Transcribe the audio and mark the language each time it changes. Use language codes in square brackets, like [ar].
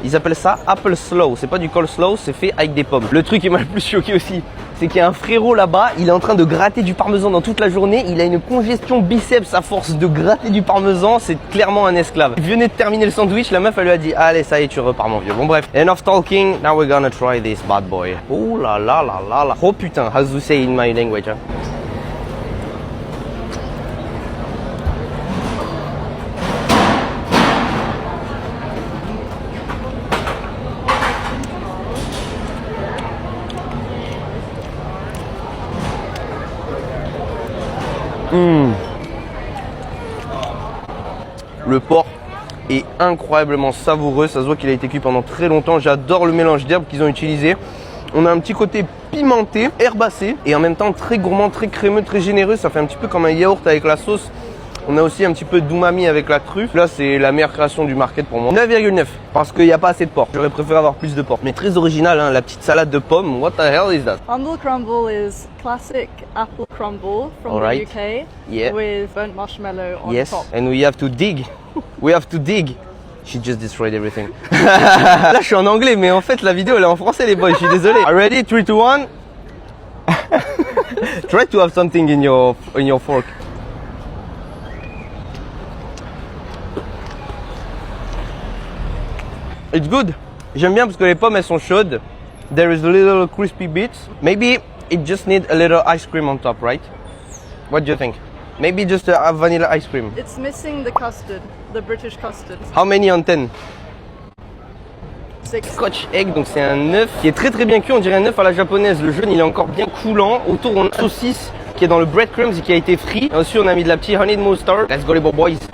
[fr] Ils appellent ça apple slaw. C'est pas du coleslaw, c'est fait avec des pommes. Le truc qui m'a le plus choqué aussi, c'est qu'il y a un frérot là-bas, il est en train de gratter du parmesan dans toute la journée. Il a une congestion biceps à force de gratter du parmesan. C'est clairement un esclave. Il venait de terminer le sandwich, la meuf elle lui a dit allez ça y est tu repars mon vieux. Bon bref, [en] enough talking, now we're gonna try this bad boy. [fr] Oh là là là là là. Oh putain, [en] how do you say in my language hein? [fr] Le porc est incroyablement savoureux, ça se voit qu'il a été cuit pendant très longtemps. J'adore le mélange d'herbes qu'ils ont utilisé. On a un petit côté pimenté, herbacé et en même temps très gourmand, très crémeux, très généreux. Ça fait un petit peu comme un yaourt avec la sauce. On a aussi un petit peu d'umami avec la truffe. Là, c'est la meilleure création du market pour moi. 9,9 parce qu'il n'y a pas assez de porc. J'aurais préféré avoir plus de porc. Mais très original, hein, la petite salade de pommes. [en] What the hell is that? Humble crumble is classic apple crumble from the UK with burnt marshmallow on top. And we have to dig. We have to dig. She just destroyed everything. [fr] Là, je suis en anglais, mais en fait, la vidéo, elle est en français, les boys. Je suis désolé. [en] Are ready? 3, 2, 1. Try to have something in your fork. It's good. [fr] J'aime bien parce que les pommes elles sont chaudes. [en] There is a little crispy bits. Maybe it just needs a little ice cream on top, right? What do you think? Maybe just a vanilla ice cream. It's missing the custard, the British custard. How many on 10? [fr] Scotch egg, donc c'est un œuf qui est très très bien cuit, on dirait un œuf à la japonaise. Le jaune il est encore bien coulant. Autour on a une saucisse qui est dans le breadcrumbs et qui a été frit. Et ensuite on a mis de la petite honey mustard. [en] Let's go [fr] les boys.